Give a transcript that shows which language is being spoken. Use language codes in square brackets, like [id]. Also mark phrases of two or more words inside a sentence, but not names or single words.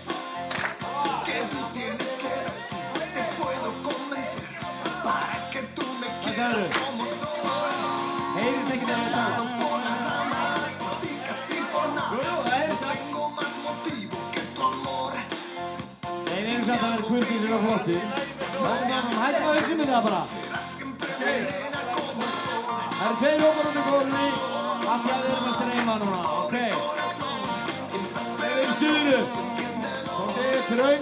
[es] Que tú tienes que decir, te puedo convencer para que tú me quieras como soy. [is] Heyrist ekki þegar ég tala. [es] Por las ramas, por ti casi por nada. [is] Jú, það heyrist það. [es] Tengo más motivo que tu amor. [is] Nei, við erum samt að vera kurteisir og flottir. Hættum að við með það bara. [es] Serás siempre mi nena como el sol. [is] Það eru tveir hópar út í kórunni. Af því að við erum að streyma núna, ok? [es] Estás [is] Við erum stuðinu. Komdu, þröng.